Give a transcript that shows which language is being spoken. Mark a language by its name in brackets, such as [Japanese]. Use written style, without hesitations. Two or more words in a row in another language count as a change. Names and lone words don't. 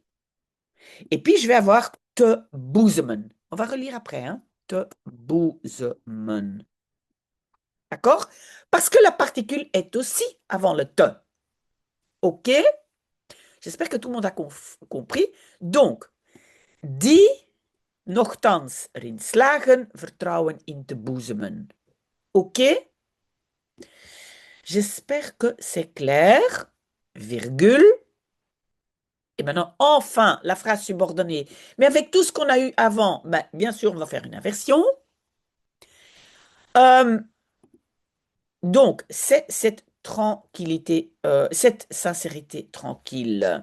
[French] Et puis, je vais avoir [Dutch] te boezemen. [French] On va relire après, hein. [Dutch] Te boezemen. [French] D'accord? Parce que la particule est aussi avant le te. OK? J'espère que tout le monde a compris. Donc, [Dutch] die nochtans erin slagen vertrouwen in te boezemen. [French] OK? J'espère que c'est clair. Virgule. Et maintenant, enfin, la phrase subordonnée. Mais avec tout ce qu'on a eu avant, ben, bien sûr, on va faire une inversion. Donc, c'est cette tranquillité, cette sincérité tranquille.